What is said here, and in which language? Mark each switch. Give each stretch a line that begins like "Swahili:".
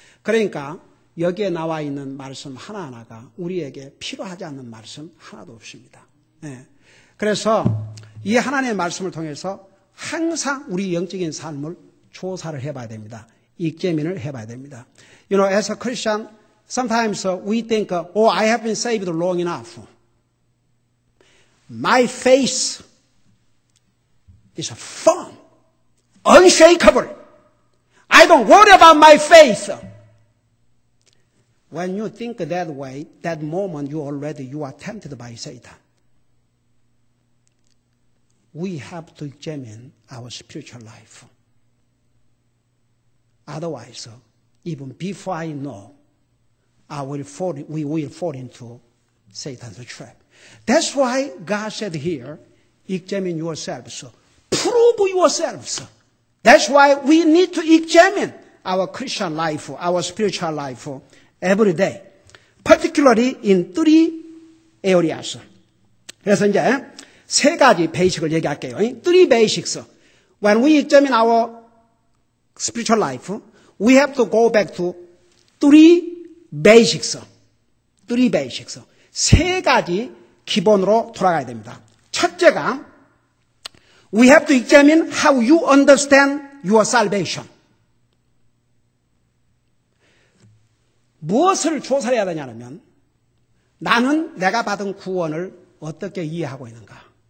Korean: 그러니까 여기에 나와 있는 말씀 하나하나가 우리에게 필요하지 않는 말씀 하나도 없습니다. 네. 그래서 이 하나님의 말씀을 통해서 항상 우리 영적인 삶을 조사를 해봐야 됩니다. 익제민을 해봐야 됩니다.
English: You know, as a Christian, sometimes we think, oh, I have been saved long enough. My faith is firm, unshakable. I don't worry about my faith. When you think that way, that moment you are tempted by Satan. We have to examine our spiritual life. Otherwise, even before I know, we will fall into Satan's trap. That's why God said here, examine yourselves. Prove yourselves. That's why we need to examine our Christian life, our spiritual life every day. Particularly in 3 areas.
Korean: 그래서 이제 3가지 베이식을 얘기할게요.
English: 3 basics. When we examine our spiritual life, we have to go back to 3 basics. 3 basics.
Korean: 3가지 기본으로 돌아가야 됩니다. 첫째가
English: we have to examine how you understand your salvation.
Korean: 무엇을 조사해야 되냐면 나는 내가 받은 구원을 어떻게 이해하고 있는가.